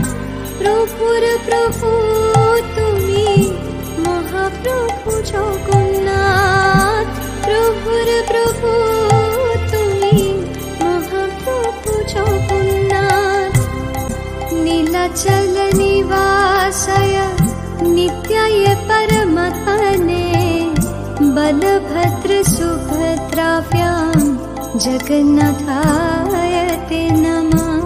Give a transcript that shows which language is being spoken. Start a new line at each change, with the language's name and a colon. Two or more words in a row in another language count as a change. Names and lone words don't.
Bangla: প্রভুর প্রভু তুমি মহাপ্রভু জগন্নাথ, প্রভুর প্রভু তুমি মহাপ্রভু জগন্নাথ।
Sanskrit: নীলাচল निवासाय नित्याय परमपदने बलभद्र सुभद्राभ्यां जगन्नाथाय ते नमः।